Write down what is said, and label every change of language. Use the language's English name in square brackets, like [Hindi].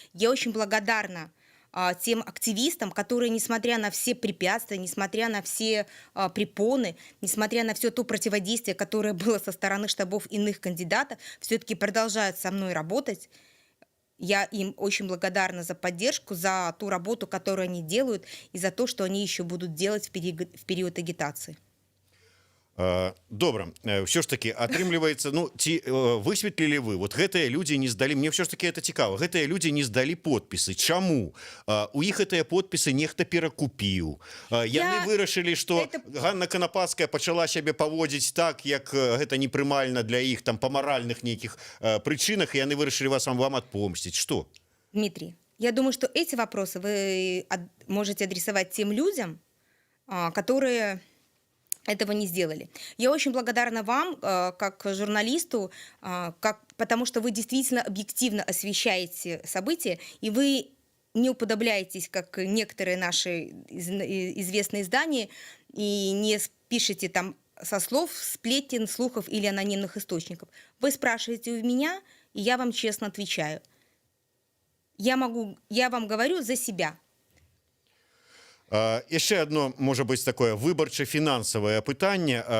[Russian] Я очень благодарна тем активистам, которые, несмотря на все препятствия, несмотря на все препоны, несмотря на все то противодействие, которое было со стороны штабов иных кандидатов, все-таки продолжают со мной работать. Я им очень благодарна за поддержку, за ту работу, которую они делают, и за то, что они еще будут делать в период агитации. [Belarusian] Добра, ўсё ж таки атрымліваецца, ну ці высветлілі вы вот гэтыя людзі не здалі, мне ўсё ж таки это цікава, гэтыя людзі не здалі подпісы, чаму у іх гэтыя подпісы нехта перакупіў, яны вырашылі, што Ганна Канападская пачала сябе паводзіць так, як гэта непрымальна для іх там па маральных нейкіх прычынах, і яны вырашылі вам адпомсціць, што? [Russian] Дмитрий, я думаю, что эти вопросы вы можете адресовать тем людям, которые этого не сделали. Я очень благодарна вам, как журналисту, потому что вы действительно объективно освещаете события, и вы не уподобляетесь, как некоторые наши известные издания, и не пишете там со слов, сплетен, слухов или анонимных источников. Вы спрашиваете у меня, и я вам честно отвечаю. Я вам говорю за себя. [Belarusian] Яшчэ одно можа быць такое выбарча-фінансавае пытанне.